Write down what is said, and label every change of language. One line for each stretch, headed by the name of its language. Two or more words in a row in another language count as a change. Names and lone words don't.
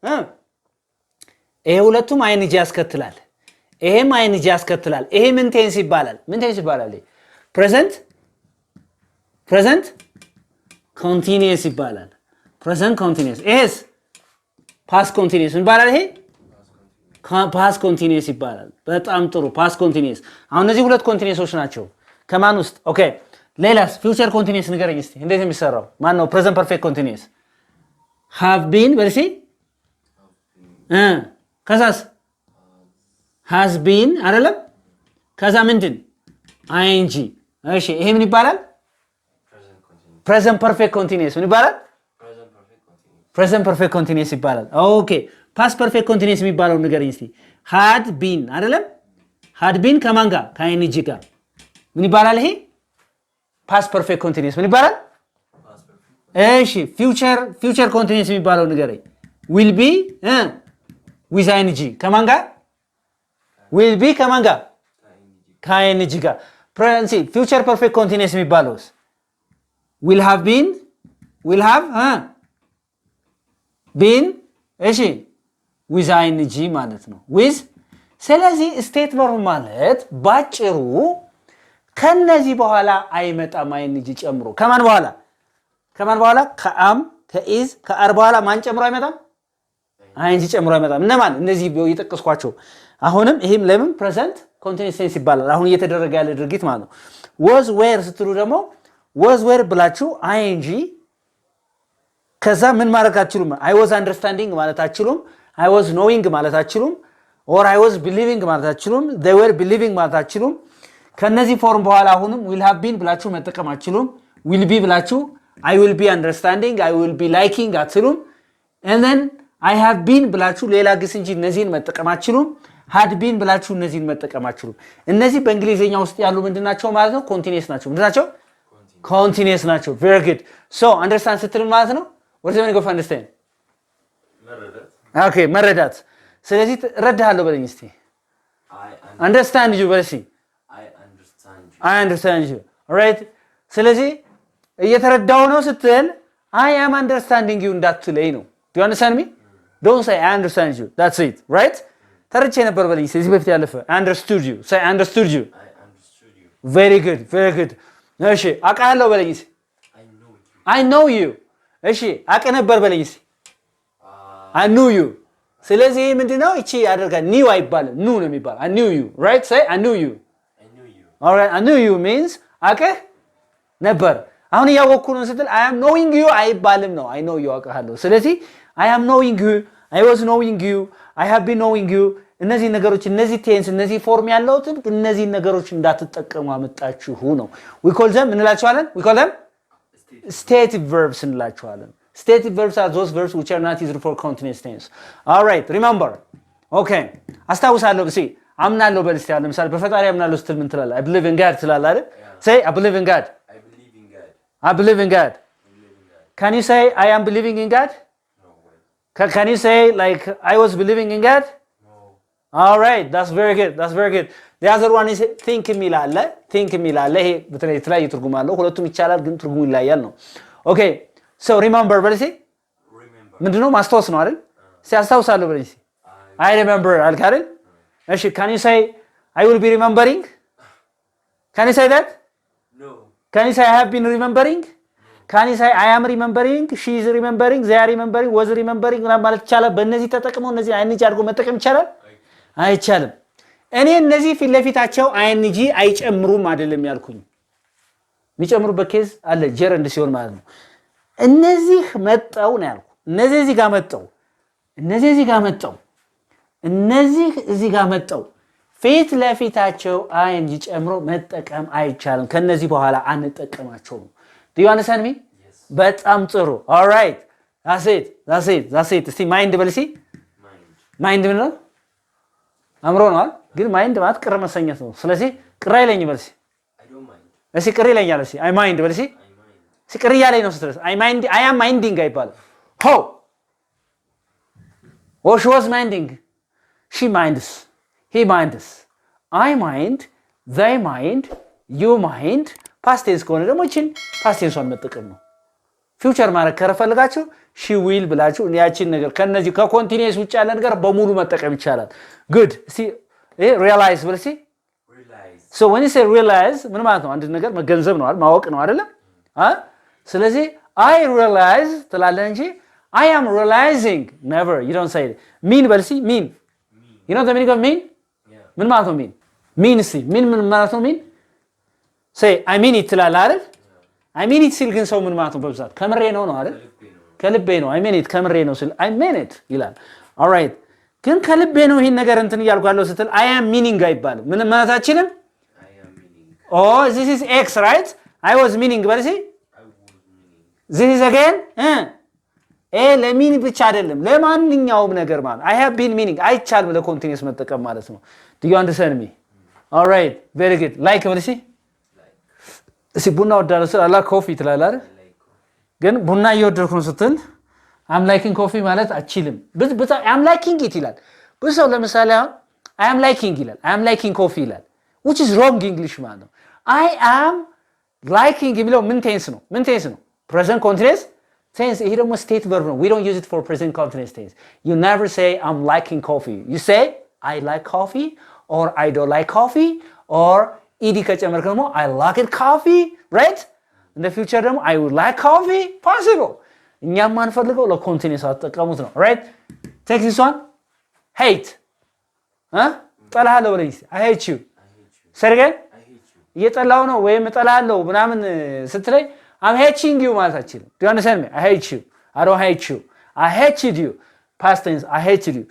Amharic: ይሄ ሁለቱም ing ያስከትላል ይሄም ing ያስከትላል ይሄ ምን ቴንስ ይባላል
English: present continuous
Amharic: ይባላል
English: present continuous is past continuous
Amharic: ይባላል ይሄ
English: past continuous
Amharic: ይባላል በጣም ጥሩ
English: past continuous
Amharic: አሁን እነዚህ ሁለት continuousoች ናቸው ከማን ውስጥ ኦኬ ሌላስ
English: future continuous
Amharic: ንገረኝ እስቲ እንዴት የሚሰራው ማን ነው
English: present perfect continuous have been
Amharic: በርሲ ከዛስ
English: has been
Amharic: አይደለም ከዛ ምንድን ing እሺ ይሄ ምን ይባላል
English: present perfect continuous
Amharic: ምን ይባላል present
English: perfect continuous
Amharic: ይባላል ኦኬ
English: past perfect continuous
Amharic: የሚባለው ንገረኝ እስቲ
English: had been
Amharic: አይደለም
English: had been
Amharic: ከማን ጋር ከing ጋር ምን ይባላል ይሄ
English: past perfect continuous
Amharic: ምን ይባላል እሺ
English: future continuous
Amharic: የሚባለው ንገረኝ
English: will be with ing
Amharic: ከማን ጋር
English: will be
Amharic: ከማን ጋር ከing ጋር
English: present future perfect continuous
Amharic: የሚባለውስ
English: will have been
Amharic: እሺ
English: with ing
Amharic: ማለት ነው with ስለዚህ
English: state verb
Amharic: ማለት ባጭሩ ከነዚህ በኋላ አይመጣም ing ጨምሮ ከማን በኋላ ከam ከis ከአር በኋላ ማን ጨምሮ አይመጣም ing ጨምሮ አይመጣም እነማን እነዚህ እየጠቀስኳቸው አሁንም ይሄም ለምን
English: present continuous tense
Amharic: ይባላል አሁን እየተደረገ ያለ ድርጊት ማለት ነው
English: was were
Amharic: ስትሉ ደግሞ
English: was were
Amharic: ብላችሁ ing ከዛ ምን ማድረግ አትችሉም
English: I was understanding
Amharic: ማለት አትችሉም
English: I was knowing
Amharic: ማለት አትችሉም
English: or I was believing
Amharic: ማለት አትችሉም
English: they were believing
Amharic: ማለት አትችሉም ከነዚህ ፎርም በኋላ አሁንም
English: will have been
Amharic: ብላችሁ መጠቀም አትችሉም
English: will be
Amharic: ብላችሁ
English: I will be understanding I will be liking
Amharic: አትችሉም
English: and then I have been
Amharic: ብላችሁ ሌላ ግስ እንጂ እነዚህን መጠቀም አትችሉም
English: had been
Amharic: ብላችሁ እነዚህን መጠቀም አትችሉም እነዚህ በእንግሊዘኛ ውስጥ ያሉ ምንድናቸው ማለት ነው continuous ናቸው ምንድናቸው continuous ናቸው
English: very good so understand
Amharic: ስትል ማለት ነው
English: what is the meaning of understand
Amharic: መረዳት okay መረዳት ስለዚህ ረዳሃለሁ በለኝ እስቲ
English: I understand you በለኝ I understand you alright
Amharic: ስለዚህ እየተረዳው ነው ስትል
English: I am understanding you
Amharic: እንዳትለይ ነው
English: do you understand me don't say I understand you that's it right
Amharic: ተረቼ ነበር በለኝ ስለዚህ በፊት ያለፈ
English: I understood you say I understood you very good
Amharic: እሺ አውቃለሁ በለኝ
English: I know you
Amharic: እሺ አውቅ ነበር በለኝ
English: I knew you
Amharic: ስለዚህ ምንድነው እቺ ያደርጋል
English: knew አይባልም knew
Amharic: ነው የሚባል
English: I knew you right say I knew you alright I knew you means
Amharic: አውቅ ነበር አሁን ያወቅኩ ነው ስትል
English: I am knowing you
Amharic: አይባልም ነው
English: I know you
Amharic: አውቃለሁ ስለዚህ
English: I am knowing you I was knowing you I have been knowing you
Amharic: እነዚህ ነገሮች እነዚህ ቴንስ እነዚህ ፎርም ያለውትን እነዚህ ነገሮች እንዳትጠቀሙ አመጣችሁ ነው
English: we call them እንላቸዋለን we call them stative verbs እንላቸዋለን stative verbs are those verbs which are not used for continuous tense all right remember okay
Amharic: አስታውሳለሁ እሺ አምናለሁ በልስቲ ያለ ለምሳሌ በፈጣሪ አምናለሁ ስትል ምን ትላለህ
English: I believe in God
Amharic: ትላለህ አይደል
English: say I believe in God I believe in God can you say I am believing in God can you say like I was believing in God all right that's very good the other one is think
Amharic: የሚላል ይሄ በተለይ የተለያየ ትርጉም አለው ሁለቱም ይቻላል ግን ትርጉሙ ይለያያል ነው
English: okay so remember
Amharic: በለሲ ምንድነው ማስታወስ ነው አይደል ሲያስታውሳለሁ በለሲ
English: I remember
Amharic: አልካረል እሺ
English: can you say I will be remembering can you say that no can you say I have been remembering can you say I am remembering she is remembering they
Amharic: are remembering
English: was remembering
Amharic: ማለት ይቻላል በእነዚህ ተጠቅመው እነዚህ አይንጂ አድርጎ መጠቀም ይቻላል አይቻልም እኔ እነዚህ ፊት ለፊታቸው አይንጂ አይጨምሩም አይደለም ያልኩኝ የሚጨምሩበት ኬዝ አለ ጀረንድ ሲሆን ማለት ነው እነዚህ መጣው ነው ያልኩ እነዚህ እዚህ ጋር መጣው እነዚህ እዚህ ጋር መጣው እነዚህ እዚህ ጋር መጣው ፊት ለፊታቸው አይንጂ ጨምሮ መጠቀም አይቻልም ከነዚህ በኋላ አንጠቀማቸውም
English: do you understand me yes
Amharic: በጣም ጥሩ
English: all right
Amharic: that's it እስቲ ማይንድ በልሲ ማይንድ ምን ነው አምሮ ነው ግን ማይንድ ማለት ቅር መሰኘት ነው ስለዚህ ቅር አይለኝ በልሲ
English: I don't mind
Amharic: እሺ ቅር ይለኛል እሺ
English: I mind
Amharic: በልሲ እሺ ቅር ያለኝ ነው ስትረስ
English: I am minding
Amharic: አይባልም
English: ho or she was minding she minds he minds I mind they mind you mind past tense
Amharic: ከሆነ ደግሞ እቺን past tense-ን መጠቀም ነው ፊውቸር ማድረግ ከፈለጋችሁ
English: she will
Amharic: ብላችሁ ያቺን ነገር ከነዚህ ከኮንቲኒየስ ውጭ ያለ ነገር በሙሉ መጠቀም ይቻላል
English: good see realize
Amharic: ብለሲ
English: realize so when you say realize
Amharic: ምን ማለት ነው አንድ ነገር መገንዘብ ነው አይደል ማወቅ ነው አይደል ስለዚህ
English: I realize
Amharic: ትላለህ እንጂ
English: I am realizing never you don't say it
Amharic: mean በልሲ
English: mean you know the meaning of mean
Amharic: ምን ማለት ነው
English: mean see mean
Amharic: ምን ማለት ነው
English: mean say I mean it
Amharic: ትላለህ አይደል
English: I mean it
Amharic: ሲል ግን ሰው ምን ማለት ነው በብዛት ከምሬ ነው አይደል ከልቤ ነው
English: I mean it
Amharic: ከምሬ ነው ሲል
English: I mean it
Amharic: ይላል
English: all right
Amharic: ግን ከልቤ ነው ይሄን ነገር እንትን እያልኳለሁ ስትል
English: I am meaning
Amharic: አይባልም ምን ማለታችንም
English: I am meaning oh this is x right I was meaning
Amharic: በልሲ
English: I was meaning this is again
Amharic: ለሚን ብቻ አይደለም ለማንኛውም ነገር ማለት
English: I have been meaning
Amharic: አይቻልም ለኮንቲኒየስ መጠቀም ማለት ነው
English: do you understand me all right very good
Amharic: like በልሲ እሺ ቡና ወዳለው ስለ አላ ኮፊ ትላለህ አይደል ግን ቡና እየወደድኩ ነው ስትል
English: I'm liking coffee
Amharic: ማለት አችልም ብዙ
English: I'm liking it
Amharic: ይላል ብዙ ለምሳሌ
English: I am liking ይላል I am liking coffee ይላል which is wrong English
Amharic: ማለት ነው
English: I am liking
Amharic: የሚለው ምን ቴንስ ነው
English: present continuous tense
Amharic: ይሄ ደግሞ
English: state verb ነው we don't use it for present continuous tense you never say I'm liking coffee you say I like coffee or I don't like coffee or ed
Amharic: ከጨመርክ ደግሞ
English: I like it coffee right in the future ደግሞ I would like coffee possible
Amharic: እኛም ማንፈልገው ለኮንቲኒየስ አጠቀሙት ነው
English: right take this one hate
Amharic: ጠላሃለሁ በለኝ
English: I hate you
Amharic: ሰርገን እየጠላው ነው ወይም ጠላሃለሁ ምናምን ስትለኝ
English: I'm hating you
Amharic: ማለት አችልም
English: do you understand me I hate you I don't hate you I hated you past tense. I hated you.